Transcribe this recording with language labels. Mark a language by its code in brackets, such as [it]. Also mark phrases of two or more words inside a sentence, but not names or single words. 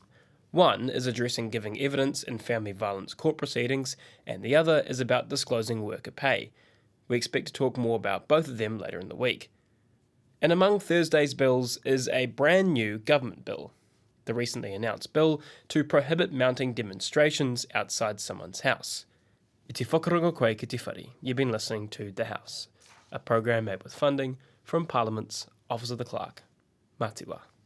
[en] One is addressing giving evidence in family violence court proceedings, and the other is about disclosing worker pay. We expect to talk more about both of them later in the week. And among Thursday's bills is a brand new government bill, the recently announced bill to prohibit mounting demonstrations outside someone's house. [mi] I te whakarongo koe ki te whare. [en] You've been listening to The House, a program made with funding from Parliament's Office of the Clerk. [mi] Mā te wā.